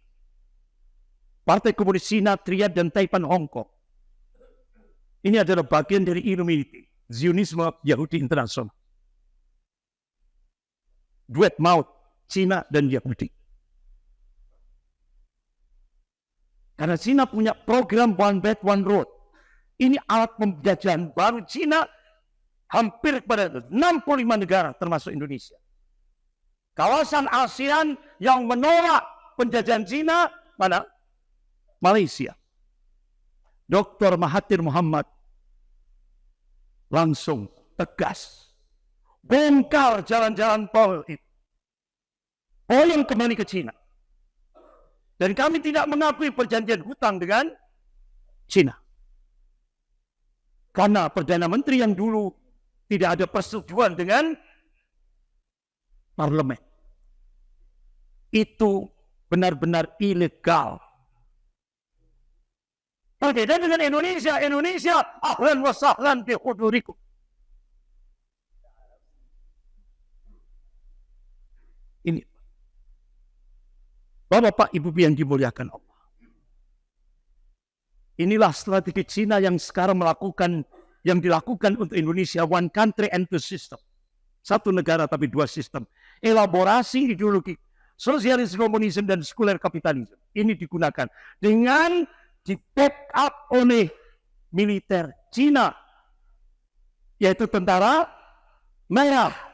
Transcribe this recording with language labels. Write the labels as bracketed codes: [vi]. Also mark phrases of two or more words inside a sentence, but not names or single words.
[id] Partai Komunis Cina, Triad, dan Taipan Hong Kong. Ini adalah bagian dari Illuminati, Zionisme Yahudi Internasional. Duet maut Cina dan Yahudi. Karena Cina punya program One Belt One Road. Ini alat penjajahan baru Cina hampir kepada 65 negara termasuk Indonesia. Kawasan ASEAN yang menolak penjajahan Cina mana? Malaysia. Dr. Mahathir Muhammad langsung tegas bongkar jalan-jalan tol itu. Yang kembali ke Cina. Dan kami tidak mengakui perjanjian hutang dengan Cina. Karena Perdana Menteri yang dulu tidak ada persetujuan dengan parlemen. Itu benar-benar ilegal. Berbeda dengan Indonesia. Indonesia, [ar] أهلا وسهلا بحضوركم. [id] Ini. Bapak, Ibu yang dimuliakan Allah. Inilah strategi Cina yang sekarang yang dilakukan untuk Indonesia, [en] one country and two system. [id] Satu negara tapi dua sistem. Elaborasi ideologi sosialis komunisme dan sekuler kapitalisme. Ini digunakan dengan di-backup oleh militer Cina, yaitu tentara merah.